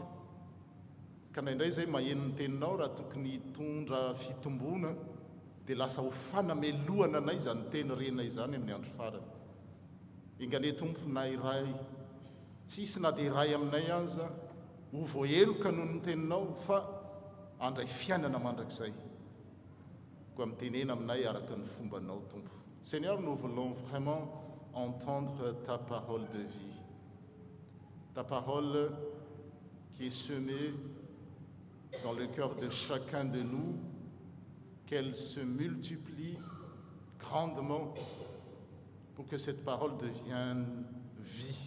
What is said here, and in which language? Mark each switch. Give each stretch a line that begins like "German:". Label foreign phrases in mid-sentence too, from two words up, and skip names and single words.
Malagasy: Ka naindray zay maheno ny teninao raha tokony hitondra fitombona dia lasa ho fanamelohana anay zany teny renay zany amin'ny andro farany. Ingane tompo na iray tsisy na dia iray aminay aza ho voaheloka noho ny teninao, fa andray fiainana mandrakizay koa mitenena aminay araka ny fombanao tompo.
French: Seigneur, nous voulons vraiment entendre ta parole de vie, ta parole qui est semée dans le cœur de chacun de nous, qu'elle se multiplie grandement pour que cette parole devienne vie.